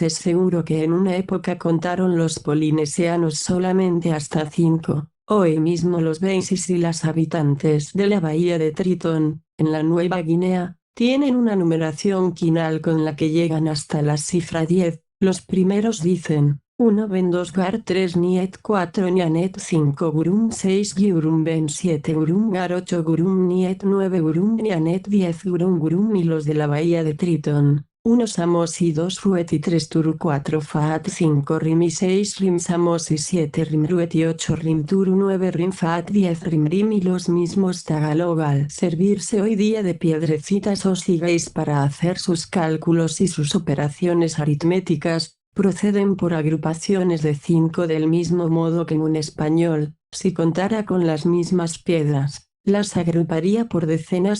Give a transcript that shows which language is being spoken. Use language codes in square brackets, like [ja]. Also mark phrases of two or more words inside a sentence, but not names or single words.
[es] Es seguro que en una época contaron los polinesianos solamente hasta 5. Hoy mismo los Beisis y las habitantes de la bahía de Tritón, en la Nueva Guinea, tienen una numeración quinal con la que llegan hasta la cifra 10. Los primeros dicen 1 ben 2 gar 3 niet 4 nianet 5 gurum 6 gurum ben 7 gurum gar 8 gurum niet 9 gurum nianet 10 gurum, y los de la bahía de Tritón, 1 samos y 2 ruet y 3 turu 4 faat 5 rim y 6 rim samos y 7 rim ruet y 8 rim turu 9 rim faat 10 rim rim. Y los mismos tagalog al servirse hoy día de piedrecitas o sigáis para hacer sus cálculos y sus operaciones aritméticas, proceden por agrupaciones de 5 del mismo modo que en un español, si contara con las mismas piedras, las agruparía por decenas.